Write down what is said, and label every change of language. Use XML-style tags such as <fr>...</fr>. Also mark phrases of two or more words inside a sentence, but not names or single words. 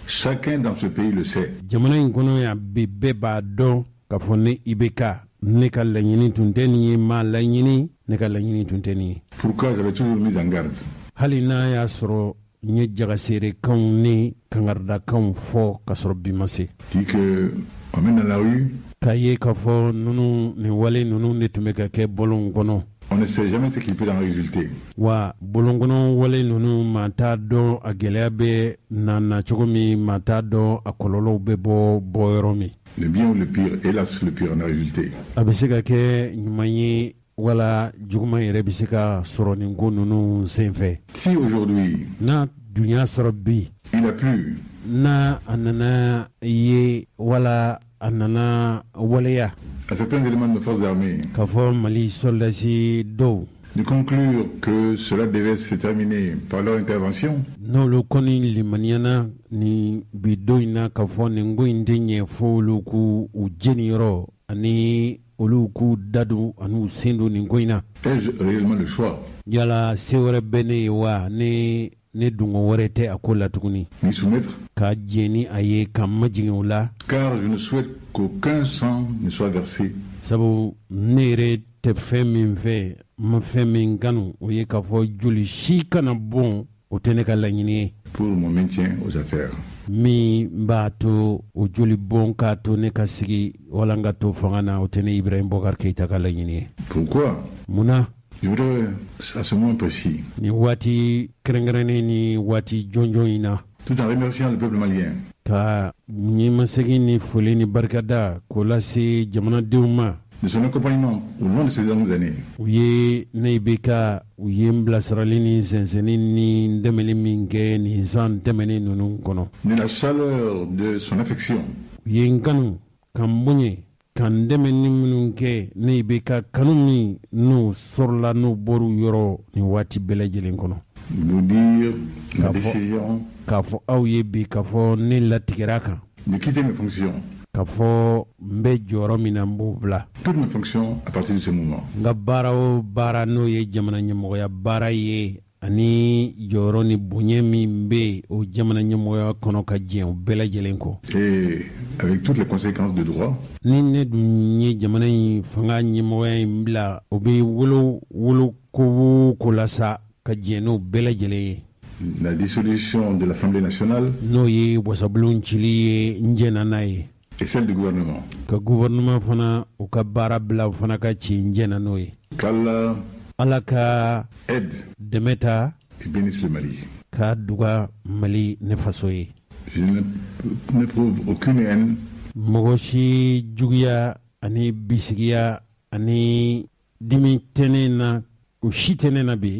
<fr>Chacun dans ce pays le sait.</fr> <bm>jamana in kɔnɔ yan bi bɛɛ b'a dɔn k'a fɔ ne IBK ne ka laɲini tun tɛ nin ye ma laɲini ne ka laɲini tun tɛ nin ye</bm> <fr>Pourquoi j'avais toujours mis en garde.</fr> <bm>hali n'a y'a sɔrɔ n ye jagaseerekanw ni kangaridakanw fɔ ka sɔrɔ bi ma se</bm> <fr>Dit que on mène dans la rue,</fr> <bm>k'a ye k'a fɔ nunu nin wale nunu de tun bɛ ka kɛ bɔlɔn kɔnɔ</bm> <fr>on ne sait jamais ce qu'il peut en résulter.</fr> <bm>wa bɔlɔn kɔnɔ wale nunu maa t'a dɔn a gɛlɛya bɛ na cogo min maa t'a dɔn a kɔlɔlɔw bɛ bɔ yɔrɔ min</bm> <fr>Le bien ou le pire, hélas, le pire en a résulté.</fr> <bm>a bɛ se ka kɛ ɲuman ye wala juguman yɛrɛ bɛ se ka sɔrɔ nin ko nunu senfɛ</bm> <fr>Si aujourd'hui,</fr> <bm>n'a dun y'a sɔrɔ bi</bm> <fr>il a plu</fr> <bm>n'a a nana ye wala a nana waleya</bm> <fr>à certains éléments de nos forces armées</fr> <bm>k'a fɔ mali soldasi dɔw</bm> <fr>de conclure que cela devait se terminer par leur intervention,</fr> <bm>n'olu kɔni limaniyana ni bi don in na k'a fɔ nin ko in tɛ ɲɛ fo olu k'u jeniyɔrɔ ani olu k'u dadon ani u sen don nin ko in na</bm> <fr>ai-je réellement le choix?</fr> <bm>yala se wɛrɛ bɛ ne ye wa ne dungo wɛrɛ tɛ a ko la tuguni</bm> <fr>M'y soumettre?</fr> <bm>ka jɛni a ye ka majigin o la</bm> <fr>Car je ne souhaite qu'aucun sang ne soit versé</fr> <bm>sabu ne yɛrɛ tɛ fɛn min fɛ ma fɛn min kanu o ye k'a fɔ joli si kana bɔn o tɛ ne ka laɲini ye</bm> <fr>pour mon maintien aux affaires.</fr> <bm>min b'a to o joli bɔn k'a to ne ka sigi wala n ka to fanga na o tɛ ne Ibrahim Boubacar Keïta ka laɲini ye</bm> <fr>Pourquoi?</fr> <bm>munna</bm> <fr>Je voudrais, à ce moment précis,</fr> <bm>ni waati kɛrɛnkɛrɛnnen ni waati jɔnjɔn in na</bm> <fr>tout en remerciant le peuple malien,</fr> <bm>ka ɲɛmasegin ni foli ni barikada k'o lase jamanadenw ma</bm> <fr>de son accompagnement au long de ces longues années,</fr> <bm>u ye ne bɛ ka u ye n bilasirali ni sɛnsɛnni ni n dɛmɛli min kɛ nin san tɛmɛnen ninnu kɔnɔ</bm> <fr>de la chaleur de son affection,</fr> <bm>u ye n kanu ka n boɲɛ ka n dɛmɛ ni minnu kɛ ne bɛ ka kanu min n'u sɔrɔla n'u bɔr'u yɔrɔ nin waati bɛɛ lajɛlen kɔnɔ</bm> <fr>nous dire la Bravo. décision</fr> <bm>k'a fɔ aw ye bi k'a fɔ ne latigɛra a kan</bm> <fr>de quitter mes fonctions,</fr> <bm>k'a fɔ n bɛ jɔyɔrɔ min na n b'o bila</bm> <fr>toutes mes fonctions à partir de ce moment.</fr> <bm>n ka baara o baara n'o ye jamana ɲɛmɔgɔya baara ye ani jɔyɔrɔ ni bonya min bɛ o jamana ɲɛmɔgɔya kɔnɔ ka diɲɛ o bɛɛ lajɛlen kɔ.</bm> <fr>Et avec toutes les conséquences de droit.</fr> <bm>Ni ne dun ye jamana in fanga ɲɛmɔgɔya in bila o bɛ wolo ko la sa ka diɲɛ n'o bɛɛ lajɛlen ye.</bm> <fr>La dissolution de l'Assemblée nationale.</fr> <bm>N'o ye wasabulon cili ye n jɛna n'a ye.</bm> <fr>Et celle du gouvernement.</fr> <bm>Ka gouvernement fana o ka baara bila o fana ka ci n jɛna n'o ye.</bm> <fr>Qu'Allah</fr> <bm>Ala ka</bm> <fr>aide</fr> <bm>dɛmɛ ta</bm> <fr>et bénisse le Mali.</fr> <bm>Ka duga Mali ne faso ye.</bm> <fr>Je n'éprouve aucune haine.</fr> <bm>Mɔgɔ si juguya ani bisigiya ani dimi tɛ ne na o si tɛ ne na bi.</bm>